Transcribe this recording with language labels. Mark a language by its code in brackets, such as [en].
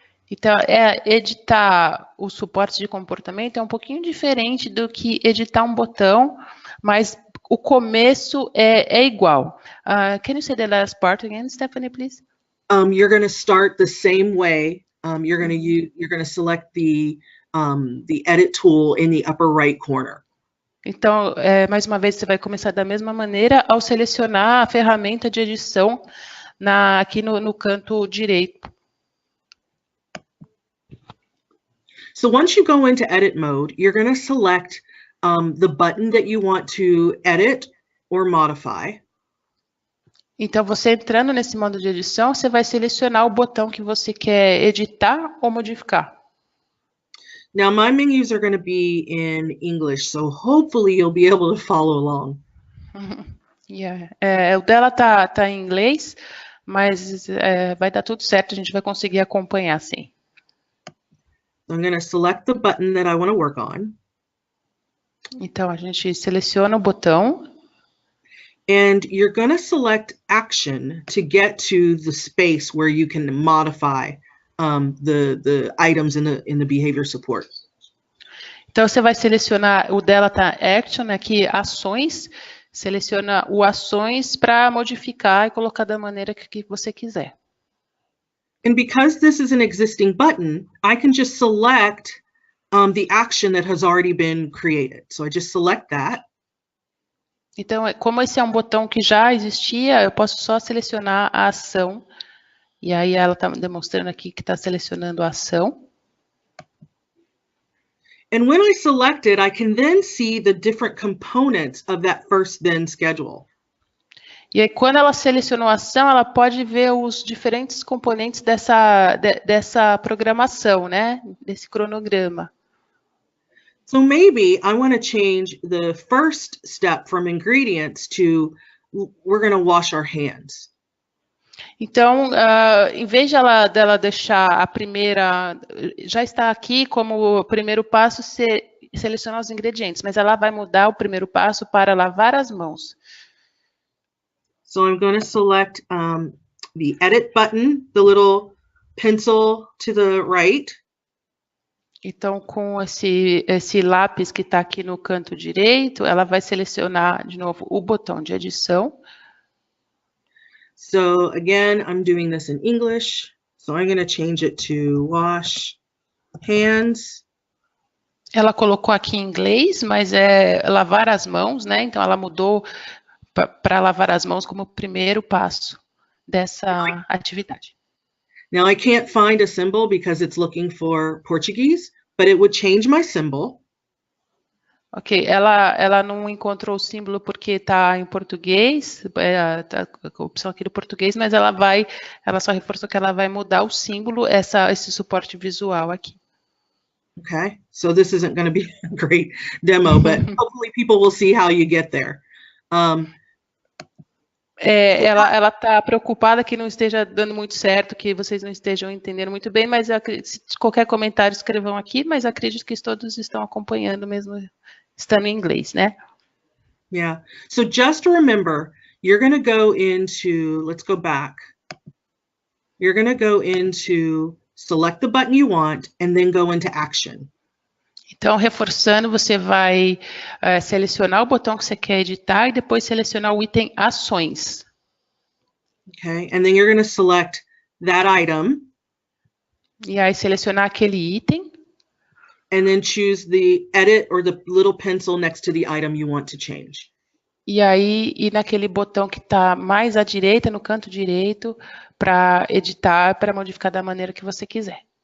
[pt] Então, editar o suporte de comportamento é um pouquinho diferente do que editar um botão, mas o começo é igual. [en] Can you say the last part again, Stephanie, please? You're going to start the same way. You're going to select the edit tool in the upper right corner. [pt] Então, mais uma vez, você vai começar da mesma maneira ao selecionar a ferramenta de edição aqui no canto direito. [en] So once you go into edit mode, you're going to select the button that you want to edit or modify. Então, você entrando nesse modo de edição, você vai selecionar o botão que você quer editar ou modificar. Now, my menus are going to be in English, so hopefully you'll be able to follow along. Yeah. [pt] O dela tá em inglês, mas vai dar tudo certo, a gente vai conseguir acompanhar, sim. [en] I'm going to select the button that I want to work on. [pt] Então, a gente seleciona o botão. [en] And you're going to select action to get to the space where you can modify the items in the behavior support. [pt] Então, você vai selecionar, o dela tá action, aqui ações, seleciona o ações para modificar e colocar da maneira que você quiser. [en] And because this is an existing button, I can just select the action that has already been created. So I just select that. [pt] Então, como esse é um botão que já existia, eu posso só selecionar a ação. E aí ela está demonstrando aqui que está selecionando a ação. [en] And when I select it, I can then see the different components of that first then schedule. [pt] E aí, quando ela selecionou a ação, ela pode ver os diferentes componentes dessa programação, né? Desse cronograma. [en] So maybe I want to change the first step from ingredients to we're going to wash our hands. [pt] Então, em vez dela deixar a primeira, já está aqui como o primeiro passo selecionar os ingredientes, mas ela vai mudar o primeiro passo para lavar as mãos. [en] So I'm going to select the edit button, the little pencil to the right. [pt] Então, com esse lápis que está aqui no canto direito, ela vai selecionar de novo o botão de edição. [en] So again, I'm doing this in English. So I'm going to change it to wash hands. [pt] Ela colocou aqui em inglês, mas é lavar as mãos, né? Então, ela mudou para lavar as mãos como primeiro passo dessa atividade. [en] Now I can't find a symbol because it's looking for Portuguese, but it would change my symbol. [pt] Ok, ela não encontrou o símbolo porque está em português, tá a opção aqui do português, mas ela só reforçou que ela vai mudar o símbolo, esse suporte visual aqui. [en] Okay, so this isn't going to be a great demo, but hopefully people will see how you get there. [pt] Ela está preocupada que não esteja dando muito certo, que vocês não estejam entendendo muito bem, mas se qualquer comentário escrevam aqui, mas acredito que todos estão acompanhando mesmo estando em inglês, né? [en] Yeah, so just remember, you're going to go into, let's go back. You're going to go into select the button you want and then go into action. [pt] Então, reforçando, você vai selecionar o botão que você quer editar e depois selecionar o item ações. [en] Okay, and then you're going to select that item. [pt] E aí selecionar aquele item. [en] And then choose the edit or the little pencil next to the item you want to change. [pt] E aí ir naquele botão que está mais à direita, no canto direito, para editar, para modificar da maneira que você quiser.